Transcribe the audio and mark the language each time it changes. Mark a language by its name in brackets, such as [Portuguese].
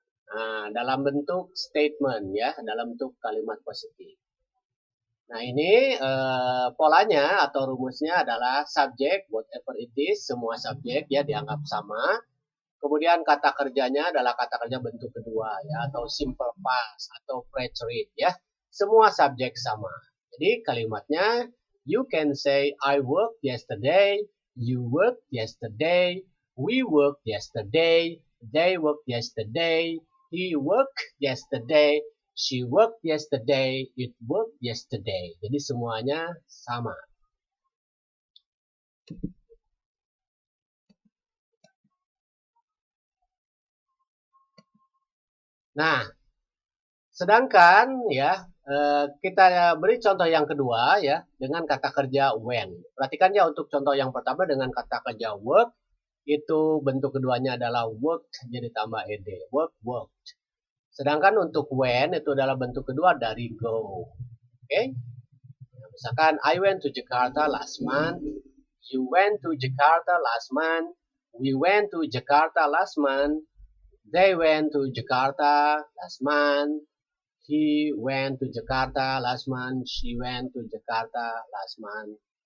[Indonesian] Nah, dalam bentuk statement ya, dalam bentuk kalimat positif. Nah, ini polanya atau rumusnya adalah subject, [English] whatever it is, [Indonesian] semua subjek ya dianggap sama. Kemudian kata kerjanya adalah kata kerja bentuk kedua ya, atau simple past atau preterite ya. Semua subjek sama. Jadi kalimatnya [English] you can say I worked yesterday, you worked yesterday, we worked yesterday, they worked yesterday, he worked yesterday, she worked yesterday, it worked yesterday. [Indonesian] Jadi semuanya sama. Nah, sedangkan ya kita beri contoh yang kedua ya dengan kata kerja when. Perhatikan ya untuk contoh yang pertama dengan kata kerja work itu bentuk keduanya adalah work jadi tambah ed, work worked. Sedangkan untuk when itu adalah bentuk kedua dari go. Oke? Misalkan [English] I went to Jakarta last month, you went to Jakarta last month, we went to Jakarta last month, they went to Jakarta last month, he went to Jakarta last month, she went to Jakarta last month.